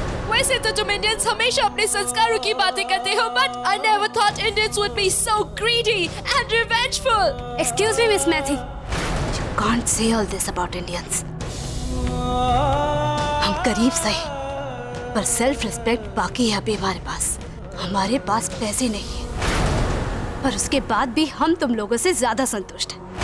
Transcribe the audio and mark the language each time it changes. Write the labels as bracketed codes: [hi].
[hi] वैसे तो तुम इंडियंस हमेशा अपने संस्कारों की बातें करते हो, [en] but I never thought Indians would be so greedy and revengeful. Excuse me, Miss Mathi. You can't say all this about Indians. [hi] हम गरीब सही, पर सेल्फ रिस्पेक्ट बाकी है अभी हमारे पास. हमारे पास पैसे नहीं है, पर उसके बाद भी हम तुम लोगों से ज्यादा संतुष्ट हैं.